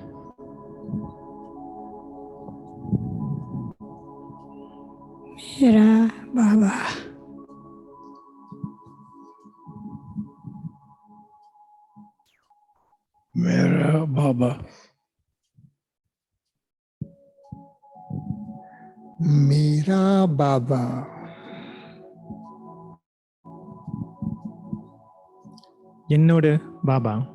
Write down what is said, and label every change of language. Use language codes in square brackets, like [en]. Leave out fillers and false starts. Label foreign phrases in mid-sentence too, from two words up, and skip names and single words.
[hi] मेरा बाबा, मेरा बाबा. मेरा बाबा. [ta] என்னோட பாபா.